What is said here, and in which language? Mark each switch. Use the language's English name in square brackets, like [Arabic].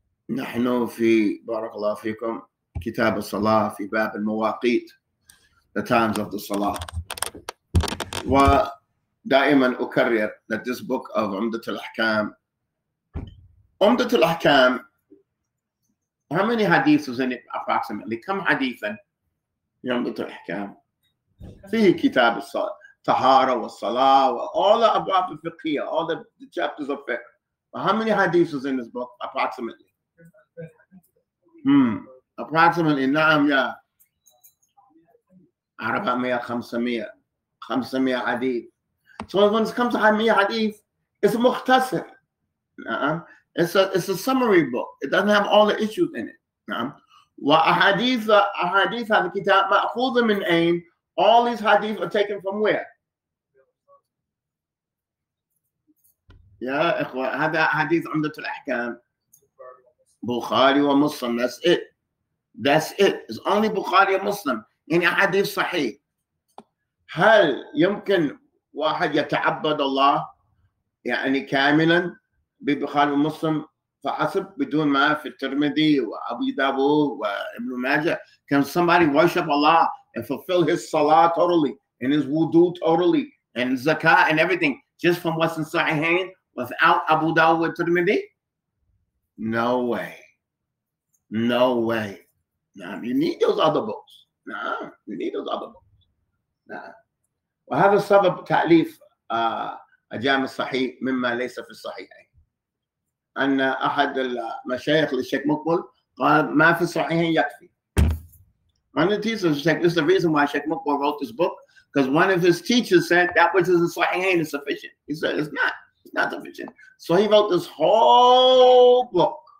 [Arabic] نحن في بارك الله فيكم كتاب الصلاة في باب المواقيت, [English] the times of the Salah. [Arabic] ودائما أكرر [English] that this book of Umdatul Ahkaam, how many hadiths is in it approximately? [Arabic] كم حديثا في Umdatul Ahkaam? فيه كتاب الصلاة, طهارة والصلاة, [English] all the abwab al-fiqhiyya, all the chapters of fiqh. How many hadiths is in this book approximately? Approximately [Arabic] نعم يا [English] 400 500 hadith. So when it comes to 100 hadith, it's a mukhtasar. It's a summary book. It doesn't have all the issues in it. [Arabic] وأحاديث هذا الكتاب مأخوذ من أين? [English] All these hadith are taken from where? [Arabic] يا إخوة, هذا حديث عمدة الأحكام, Bukhari or Muslim. [English] That's it. That's it. It's only Bukhari or Muslim. [Arabic] يعني حديث صحيح. هل يمكن واحد يتعبد الله يعني كاملا ببخاري ومسلم فحسب بدون ما في الترمذي وأبي داود وابن ماجه? [English] Can somebody worship Allah and fulfill his salah totally and his wudu totally and zakah and everything just from what's in Sahihain without Abu Dawud and Tirmidhi? No way. No way. Nah, you need those other books. Nah, you need those other books. Nah. [Arabic] وهذا سبب تأليف الجامع الصحيح مما ليس في الصحيحين. أن أحد المشايخ للشيخ مقبل قال ما في الصحيحين يكفي. [English] One of the teachers said, this is the reason why Sheikh Mukbal wrote this book, because one of his teachers said that which is in Sahihain is sufficient. He said it's not sufficient. So he wrote this whole book.